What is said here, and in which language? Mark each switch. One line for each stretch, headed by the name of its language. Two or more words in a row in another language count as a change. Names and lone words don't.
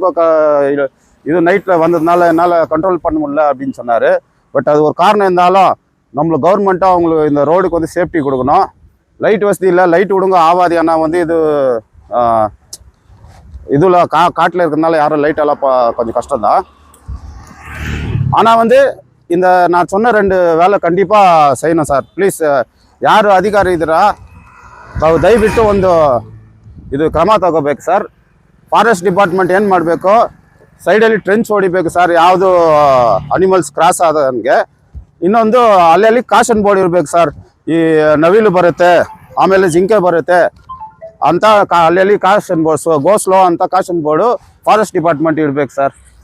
Tamil: இது நைட்டில் வந்ததுனால என்னால் கண்ட்ரோல் பண்ண முடியல அப்படின்னு சொன்னார் பட் அது ஒரு காரணம் இருந்தாலும் நம்மள கவர்மெண்ட்டாக அவங்களுக்கு இந்த ரோடுக்கு வந்து சேஃப்டி கொடுக்கணும் லைட் வசதி இல்லை லைட் விடுங்க ஆவாது ஏன்னா வந்து இதில் காட்டில் இருக்கிறதுனால யாரும் லைட்டெல்லாம் கொஞ்சம் கஷ்டம்தான் ஆனால் வந்து இந்த நான் சொன்ன 2 வேலை கண்டிப்பாக செய்யணும்
Kannada: சார் ಪ್ಲೀಸ್ ಯಾರು ಅಧಿಕಾರಿ ಇದ್ದೀರಾ ತಾವು ದಯವಿಟ್ಟು ಒಂದು ಇದು ಕ್ರಮ ತಗೋಬೇಕು ಸರ್
English: forest department
Kannada: ಏನು ಮಾಡಬೇಕು ಸೈಡಲ್ಲಿ ಟ್ರೆಂಚ್ ಹೊಡಿಬೇಕು ಸರ್ ಯಾವುದು
English: animals cross
Kannada: ಆದಂಗೆ ಇನ್ನೊಂದು ಅಲ್ಲಿ
English: caution board
Kannada: ಇರಬೇಕು ಸರ್ ಈ ನವಿಲು ಬರುತ್ತೆ ಆಮೇಲೆ ಜಿಂಕೆ ಬರುತ್ತೆ ಅಂತ ಅಲ್ಲಿ
English: caution board go slow
Kannada: ಅಂತ
English: caution board forest department
Kannada: ಇರಬೇಕು ಸರ್